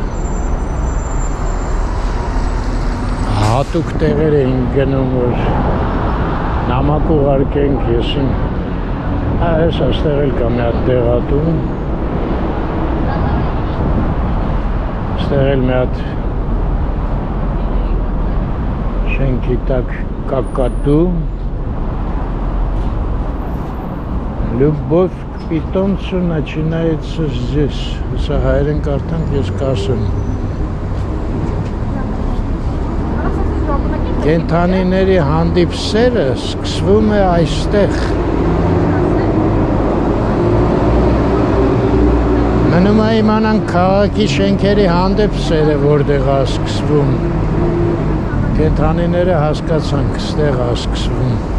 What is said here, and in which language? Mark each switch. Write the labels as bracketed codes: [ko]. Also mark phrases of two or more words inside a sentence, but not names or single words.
[hy] հատուկ տեղեր էին գնում, որ նամակ ուղարկենք եսին այս աստեղ էլ կա մի հատ տեղատում աստեղ էլ մի հատ շենքի տակ կակատու [ru] Любовь к питомцу начинается здесь [hy] սա հայերեն կարդանք ես կասեմ կենդանիների հանդիպ սերը սկսվում է այստեղ Մնում է իմանանք քաղաքի շենքերի հանդեպ սերը որտեղ է սկսվում կենդանիները հասկացանք ստեղ է սկսվում